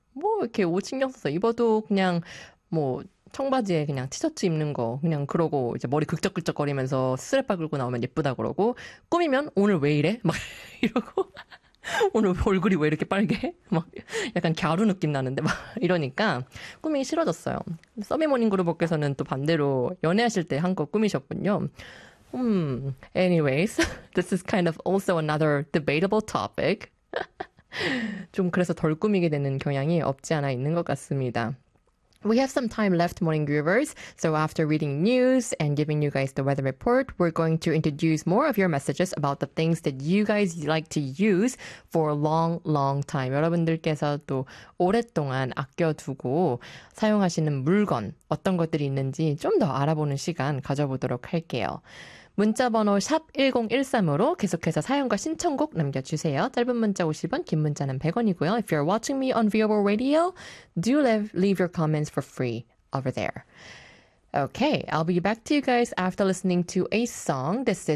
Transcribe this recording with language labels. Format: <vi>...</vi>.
<ko>뭐 이렇게 옷 신경 써서 입어도 그냥 뭐 청바지에 그냥 티셔츠 입는 거 그냥 그러고 이제 머리 긁적긁적거리면서 쓰레빠 긁고 나오면 예쁘다 그러고 꾸미면 오늘 왜 이래? 막 이러고 오늘 얼굴이 왜 이렇게 빨개? 막 약간 갸루 느낌 나는데 막 이러니까 꾸미기 싫어졌어요. 서비모닝그룹께서는 또 반대로 연애하실 때 한껏 꾸미셨군요.</ko> <en>Anyways, this is kind of also another debatable topic.</en> <ko>좀 그래서 덜 꾸미게 되는 경향이 없지 않아 있는 것 같습니다.</ko> <en>We have some time left, Morning Groovers. So after reading news and giving you guys the weather report, we're going to introduce more of your messages about the things that you guys like to use for a long, long time.</en> <ko>여러분들께서 또 오랫동안 아껴두고 사용하시는 물건, 어떤 것들이 있는지 좀 더 알아보는 시간 가져보도록 할게요. 문자번호 샵1013으로 계속해서 사연과 신청곡 남겨주세요. 짧은 문자 50원, 긴 문자는 100원이고요.</ko> <en>If you're watching me on Viewable Radio, do leave your comments for free over there. Okay, I'll be back to you guys after listening to a song. This is</en>